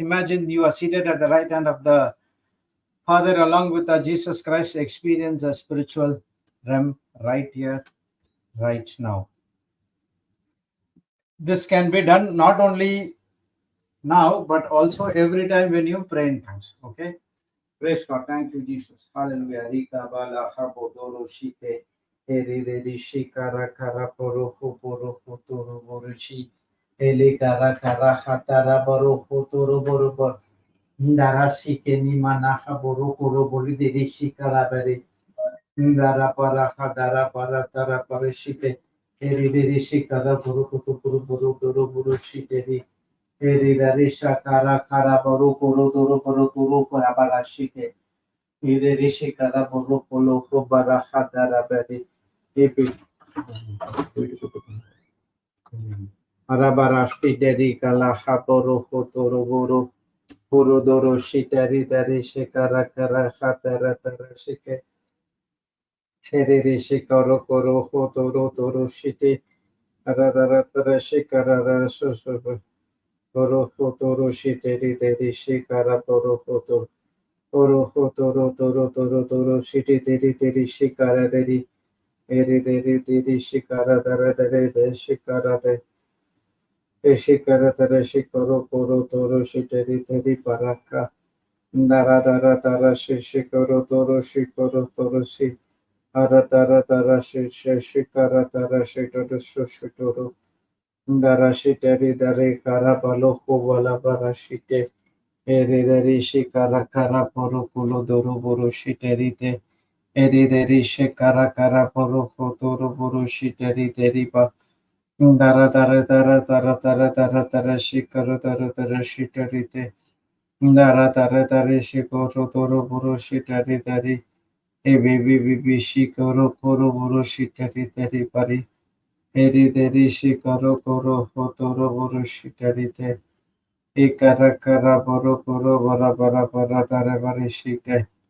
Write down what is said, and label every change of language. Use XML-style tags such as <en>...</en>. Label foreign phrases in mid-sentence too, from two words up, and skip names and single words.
<en>Imagine you are seated at the right hand of the Father, along with our Jesus Christ. Experience a spiritual realm right here, right now. This can be done not only now, but also every time when you pray in tongues. Okay. Praise God. Thank you, Jesus. Hallelujah. Rika bala habo doro shite. Eri de shikara kara poro poro toro boroshi. Eli kara kara hatara boro toro boro. Ndara shike ni mana haboro koro bori de shikara bere. Ndara para hadara para tara para shite. Eri de shikara boro boro shite. Eri de shakara kara boro toro para para shite. Ide rishi kada bolo polo ko baraha dara bari epi arabarashti dedi kala haboro hotoro boro puro doro shitari dari shikara kara hatara tara shike shiri rishi karo koro hotoro toro shite aradara tara shikara rasu toro hotoro shiteri dari shikara toro hotoro toro shiti teri shikara dari eri deri shikara dara dare de shikara de shikara dara shikoro koro toro shiteri teri paraka dara dara shikoro toro shi ara dara shikara dara shitoro dara shiteri dare kara balo ko bala bara shite eri deri shikara kara poro kulo doro boro shiterite eri deri shikara kara poro doro boro shiteri pa dara shikara dara shiterite dara shikoro doro boro shiteri e bibi shikoro koro boro shiteri pari Erideri shikaro koro hotoro boru shitarite. Ikara kara boru koro bara bara bara tare bari shite.</en>